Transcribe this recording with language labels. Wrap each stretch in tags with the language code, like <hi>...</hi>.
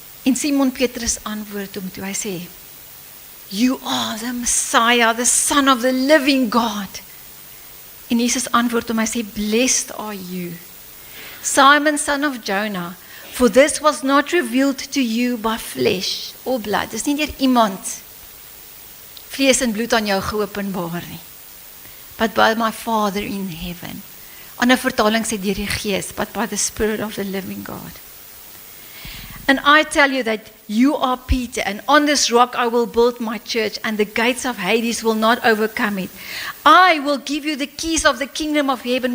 <af>En Simon Petrus antwoord hom toe, hy sê,</af> <en>You are the Messiah, the Son of the living God.</en> <af>En Jesus antwoord hom, hy sê,</af> <en>Blessed are you, Simon, son of Jonah, for this was not revealed to you by flesh or blood.</en> <af>Dis nie deur iemand vlees en bloed aan jou geopenbaar nie.</af> <en>But by my Father in heaven.</en> <af>Ander vertaling sê deur die Gees,</af> <en>but by the Spirit of the living God. And I tell you that you are Peter, and on this rock I will build my church, and the gates of Hades will not overcome it. I will give you the keys of the kingdom of heaven.</en>